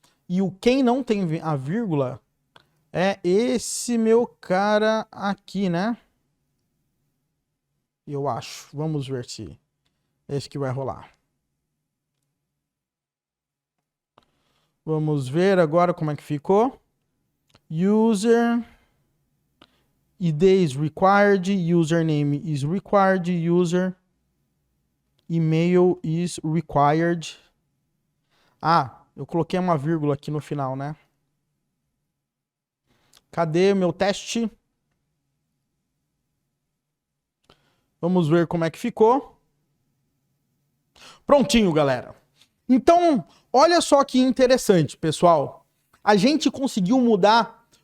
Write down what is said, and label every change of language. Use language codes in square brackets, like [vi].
[pt] E quem não tem a vírgula é esse meu cara aqui, né? Eu acho. Vamos ver se é esse que vai rolar. Vamos ver agora como é que ficou. [en] User ID is required, username is required, user email is required. [pt] Eu coloquei uma vírgula aqui no final, né? Cadê o meu teste? Vamos ver como é que ficou. Prontinho, galera. Então, olha só que interessante, pessoal. A gente conseguiu mudar